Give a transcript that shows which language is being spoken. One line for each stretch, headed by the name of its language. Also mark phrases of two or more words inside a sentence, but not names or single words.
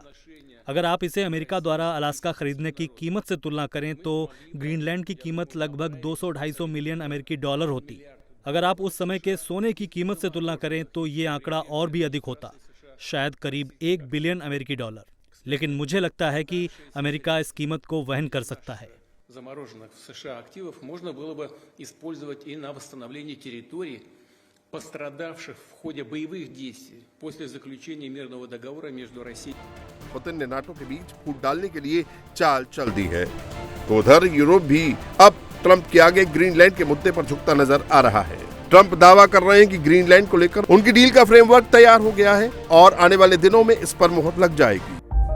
Hindi: अगर आप इसे अमेरिका द्वारा अलास्का खरीदने की कीमत से तुलना करें तो ग्रीनलैंड की कीमत लगभग 200-250 मिलियन अमेरिकी डॉलर होती। अगर आप उस समय के सोने की कीमत से तुलना करें तो ये आंकड़ा और भी अधिक होता, शायद करीब 1 बिलियन अमेरिकी डॉलर। लेकिन मुझे लगता है कि अमेरिका इस कीमत को वहन कर सकता है।
Russian: замороженных в США активов можно было бы использовать и на восстановление территорий, пострадавших в ходе боевых действий после заключения мирного договора между Россией.
Hindi: पुतिन ने नाटो के बीच फूट डालने के लिए चाल चल दी है। तो उधर यूरोप भी अब ट्रंप के आगे ग्रीनलैंड के मुद्दे पर झुकता नजर आ रहा है। ट्रंप दावा कर रहे हैं कि ग्रीनलैंड को लेकर उनकी डील का फ्रेमवर्क तैयार हो गया है और आने वाले दिनों में इस पर मुहर लग जाएगी।